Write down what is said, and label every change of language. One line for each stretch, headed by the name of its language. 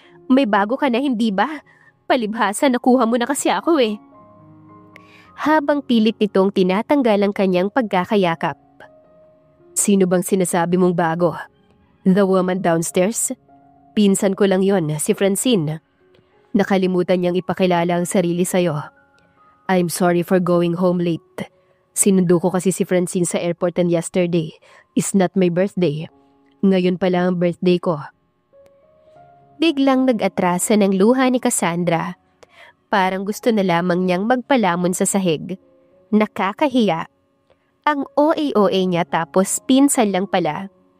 Filipino: May bago ka na, hindi ba? Palibhasa, nakuha mo na kasi ako eh. Habang pilit nitong tinatanggal ang kanyang pagkakayakap. Sino bang sinasabi mong bago?
English: The woman downstairs?
Filipino: Pinsan ko lang yon, si Francine. Nakalimutan niyang ipakilala ang sarili sa'yo.
English: I'm sorry for going home late.
Filipino: Sinundo ko kasi si Francine sa airport
English: and yesterday is not my birthday.
Filipino: Ngayon pala ang birthday ko. Biglang nag-atrasa ng luha ni Cassandra. Parang gusto na lamang niyang magpalamon sa sahig. Nakakahiya. Ang OA-OA niya tapos pinsan lang pala.